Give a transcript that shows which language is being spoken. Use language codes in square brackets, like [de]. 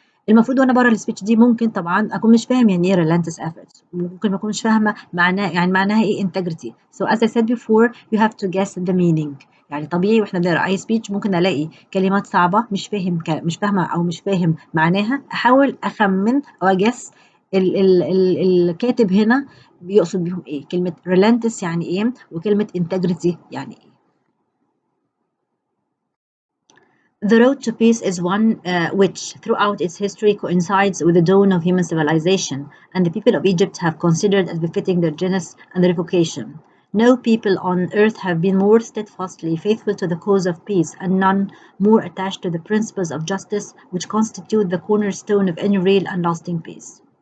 [ar] المفروض وانا بقرا السبيتش دي ممكن طبعا اكون مش فاهم يعني ايه [en] relentless efforts، [ar] ممكن ما اكونش فاهمه معناها ايه integrity. [en] So as I said before you have to guess the meaning. [ar] يعني طبيعي واحنا بنقرا اي سبيتش ممكن الاقي كلمات صعبه مش فاهمه او مش فاهم معناها، احاول اخمن او اجس الكاتب هنا بيقصد بيهم ايه، كلمه relentless يعني ايه وكلمه integrity يعني ايه. [en] The road to peace is one which, throughout its history, coincides with the dawn of human civilization, and the people of Egypt have considered as befitting their genus and their vocation. No people on earth have been more steadfastly faithful to the cause of peace, and none more attached to the principles of justice, which constitute the cornerstone of any real and lasting peace.